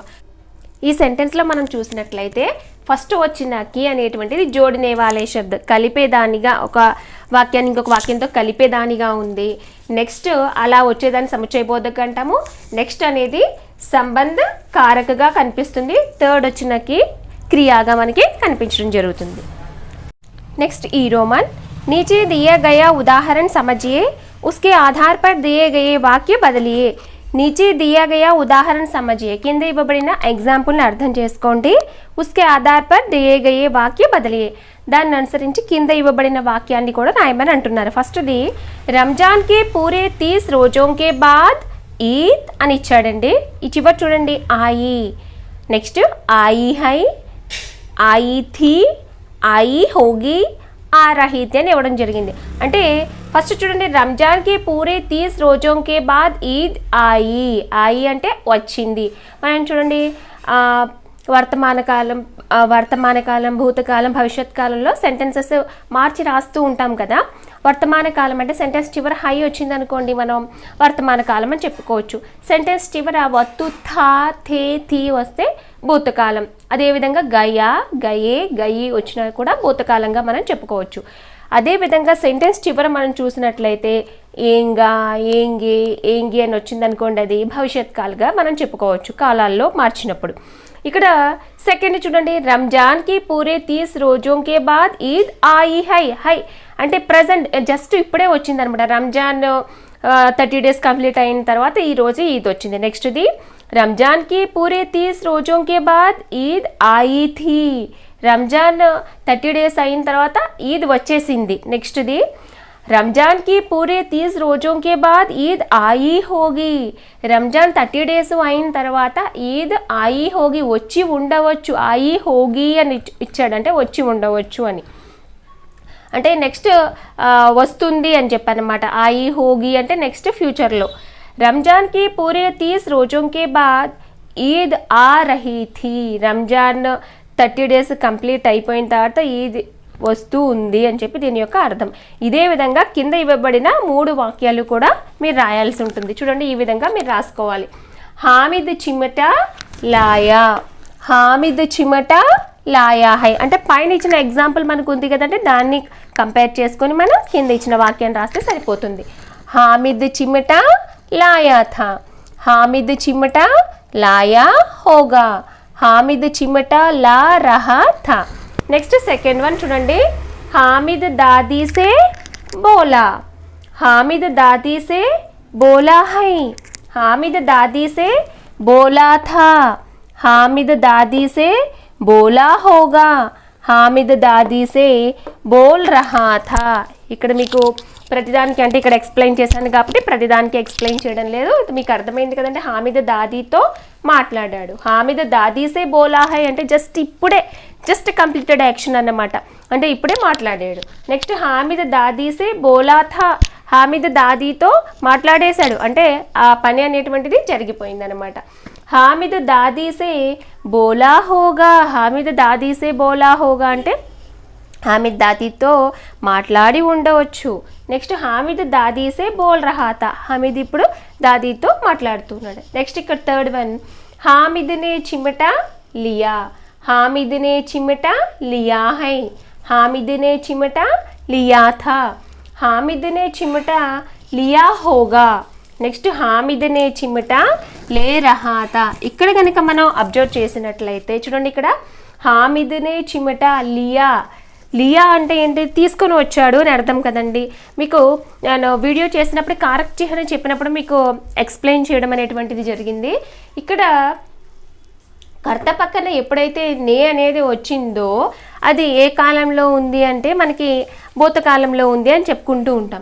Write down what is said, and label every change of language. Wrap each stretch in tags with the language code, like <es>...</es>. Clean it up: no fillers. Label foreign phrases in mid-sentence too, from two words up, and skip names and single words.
<te>ఈ సెంటెన్స్లో మనం చూసినట్లయితే ఫస్ట్ వచ్చిన కీ అనేటువంటిది</te> <hi>जोड़ने वाले शब्द,</hi> <te>కలిపేదానిగా, ఒక వాక్యాన్ని ఇంకొక వాక్యంతో కలిపేదానిగా ఉంది. నెక్స్ట్ అలా వచ్చేదాన్ని</te> <hi>समुच्चय बोधक</hi> <te>అంటాము. నెక్స్ట్ అనేది సంబంధ కారకగా కనిపిస్తుంది. థర్డ్ వచ్చిన కీ క్రియాగా మనకి కనిపించడం జరుగుతుంది. నెక్స్ట్ ఈ రోమన్,</te> <hi>नीचे दिया गया उदाहरण समझिए, उसके आधार पर दिए गए वाक्य बदलिए. नीचे दिया गया उदाहरण समझिए,</hi> <te>కింద ఇవ్వబడిన ఎగ్జాంపుల్ని అర్థం చేసుకోండి.</te> <hi>उसके आधार पर दिए गए वाक्य बदलिए,</hi> <te>దాన్ని అనుసరించి కింద ఇవ్వబడిన వాక్యాన్ని కూడా రాయమని అంటున్నారు. ఫస్ట్ది,</te> <hi>रमज़ान के पूरे 30 रोज़ों के बाद ईद</hi> <te>అని ఇచ్చాడండి. ఈ చివరి చూడండి,</te> <hi>ఆయి నెక్స్ట్ आई है, आई थी, आई होगी, आ रही थी</hi> <te>అని ఇవ్వడం జరిగింది. అంటే ఫస్ట్ చూడండి,</te> <hi>रमज़ान के पूरे 30 रोज़ों के बाद ईद आई.</hi> <te>ఆయి అంటే వచ్చింది. మనం చూడండి వర్తమానకాలం, భూతకాలం, భవిష్యత్ కాలంలో సెంటెన్సెస్ మార్చి రాస్తూ ఉంటాం కదా. వర్తమాన కాలం అంటే సెంటెన్స్ చివర హై వచ్చింది అనుకోండి, మనం వర్తమాన కాలం అని చెప్పుకోవచ్చు. సెంటెన్స్ చివర వత్తు, థా, థే, థీ వస్తే భూతకాలం. అదేవిధంగా గయా, గయే, గయి వచ్చినా కూడా భూతకాలంగా మనం చెప్పుకోవచ్చు. అదేవిధంగా సెంటెన్స్ చివర మనం చూసినట్లయితే ఏంగా, ఏంగే, ఏంగి అని వచ్చింది అనుకోండి, అది భవిష్యత్ కాలంగా మనం చెప్పుకోవచ్చు కాలాల్లో మార్చినప్పుడు. ఇక్కడ సెకండ్ చూడండి,</te> <hi>रमज़ान के पूरे 30 रोज़ों के बाद ईद आई है.</hi> <te>హై అంటే ప్రజెంట్, జస్ట్ ఇప్పుడే వచ్చింది అనమాట. రంజాన్ 30 డేస్ కంప్లీట్ అయిన తర్వాత ఈ రోజు ఈద్ వచ్చింది.</te> <hi>నెక్స్ట్ది रमज़ान के पूरे 30 रोज़ों के बाद ईद आई थी.</hi> <te>రంజాన్ 30 డేస్ అయిన తర్వాత ఈద్ వచ్చేసింది.</te> <hi>నెక్స్ట్ది रमज़ान के पूरे 30 रोज़ों के बाद ईद आई होगी.</hi> <te>రంజాన్ 30 డేస్ అయిన తర్వాత ఈద్</te> <hi>आई होगी,</hi> <te>వచ్చి ఉండవచ్చు.</te> <hi>आई होगी</hi> <te>అని ఇచ్చాడు, అంటే వచ్చి ఉండవచ్చు అని. అంటే నెక్స్ట్ వస్తుంది అని చెప్పానమాట.</te> <hi>आई होगी</hi> <te>అంటే నెక్స్ట్ ఫ్యూచర్లో.</te> <hi>रमज़ान के पूरे 30 रोज़ों के बाद ईद आ रही थी.</hi> <te>రంజాన్ 30 డేస్ కంప్లీట్ అయిపోయిన తర్వాత ఈద్ వస్తూ ఉంది అని చెప్పి దీని యొక్క అర్థం. ఇదే విధంగా కింద ఇవ్వబడిన 3 వాక్యాలు కూడా మీరు రాయాల్సి ఉంటుంది. చూడండి, ఈ విధంగా మీరు రాసుకోవాలి.</te> <hi>हामिद चिमटा लाया, हामिद चिमटा लाया है.</hi> <te>అంటే పైన ఇచ్చిన ఎగ్జాంపుల్ మనకు ఉంది కదంటే, దాన్ని కంపేర్ చేసుకొని మనం కింద ఇచ్చిన వాక్యాన్ని రాస్తే సరిపోతుంది.</te> <hi>हामिद चिमटा लाया था, हामिद चिमटा लाया होगा, हामिद चिमटा ला रहा था.</hi> <te>నెక్స్ట్ సెకండ్ వన్ చూడండి,</te> <hi>हामिद दादी से बोला, हामिद दादी से बोला है, हामिद दादी से बोला था, हामिद दादी से बोला होगा, हामिद दादी से बोल रहा था.</hi> <te>ఇక్కడ మీకు ప్రతిదానికి, అంటే ఇక్కడ ఎక్స్ప్లెయిన్ చేశాను కాబట్టి ప్రతిదానికి ఎక్స్ప్లెయిన్ చేయడం లేదు, మీకు అర్థమైంది కదంటే. హామిద్ దాదీతో మాట్లాడాడు.</te> <hi>हामिद दादी से बोला है</hi> <te>అంటే</te> <en>just completed action</en> <te>అన్నమాట, అంటే ఇప్పుడే మాట్లాడాడు. నెక్స్ట్</te> <hi>हामिद दादी से बोला था,</hi> <te>హామిద్ దాదీతో మాట్లాడేశాడు, అంటే ఆ పని అనేటువంటిది జరిగిపోయింది అనమాట.</te> <hi>हामिद दादी से बोला होगा, हामिद दादी से बोला होगा</hi> <te>అంటే హామిద్ దాదీతో మాట్లాడి ఉండవచ్చు.</te> <hi>నెక్స్ట్ हामिद दादी से बोल रहा था,</hi> <te>హామిద్ ఇప్పుడు దాదీతో మాట్లాడుతున్నాడు. నెక్స్ట్ ఇక్కడ థర్డ్ వన్,</te> <hi>हामिद ने चिमटा लिया, हामिद ने चिमटा लिया है, हामिद ने चिमटा लिया था, हामिद ने चिमटा लिया होगा. నెక్స్ట్ हामिद ने चिमटा ले रहा था.</hi> <te>ఇక్కడ కనుక మనం అబ్జర్వ్ చేసినట్లయితే చూడండి, ఇక్కడ</te> <hi>हामिद ने चिमटा लिया,</hi> <te>లియా అంటే ఏంటి, తీసుకొని వచ్చాడు అని అర్థం కదండి. మీకు నేను వీడియో చేసినప్పుడు కారక చిహ్నం చెప్పినప్పుడు మీకు ఎక్స్ప్లెయిన్ చేయడం అనేటువంటిది జరిగింది. ఇక్కడ కర్త పక్కన ఎప్పుడైతే నే అనేది వచ్చిందో అది ఏ కాలంలో ఉంది అంటే మనకి భూతకాలంలో ఉంది అని చెప్పుకుంటూ ఉంటాం.</te>